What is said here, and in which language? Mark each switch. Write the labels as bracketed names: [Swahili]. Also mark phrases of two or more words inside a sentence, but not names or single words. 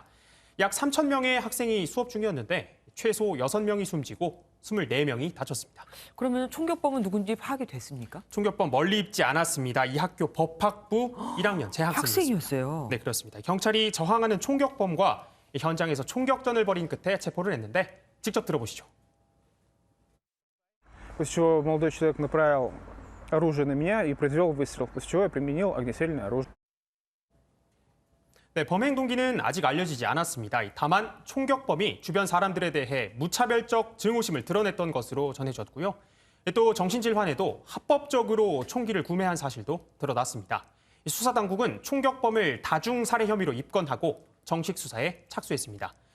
[Korean] 약 3천 명의 학생이 수업 중이었는데 최소 6명이 숨지고 24명이 다쳤습니다. 그러면 총격범은 누군지 파악이 됐습니까? 총격범 멀리 있지 않았습니다. 이 학교 법학부 1학년 재학생이었습니다. 학생이었어요. 네, 그렇습니다. 경찰이 저항하는 총격범과 현장에서 총격전을 벌인 끝에 체포를 했는데 직접 들어보시죠. [Russian] После чего молодой человек направил оружие на меня и произвел выстрел, после чего я применил огнестрельное оружие. [Korean] 네, 범행 동기는 아직 알려지지 않았습니다. 다만 총격범이 주변 사람들에 대해 무차별적 증오심을 드러냈던 것으로 전해졌고요. 또 정신질환에도 합법적으로 총기를 구매한 사실도 드러났습니다. 수사당국은 총격범을 다중살해 혐의로 입건하고 정식 수사에 착수했습니다.